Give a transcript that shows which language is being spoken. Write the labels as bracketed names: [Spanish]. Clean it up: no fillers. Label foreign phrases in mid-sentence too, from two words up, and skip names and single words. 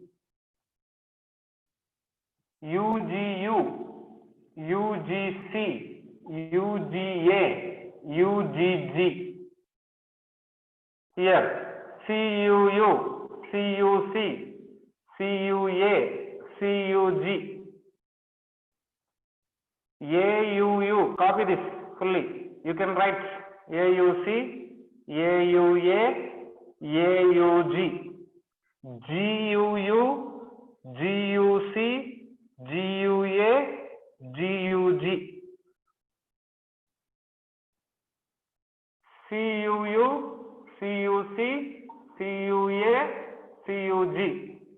[English] UGU, UGC, UGA, UGG. Here, CUU, CUC, CUA, CUG. AUU, copy this fully. You can write AUC, AUA, AUG. GUU, GUC, GUA, GUG. CUU, CUC, CUA, CUG.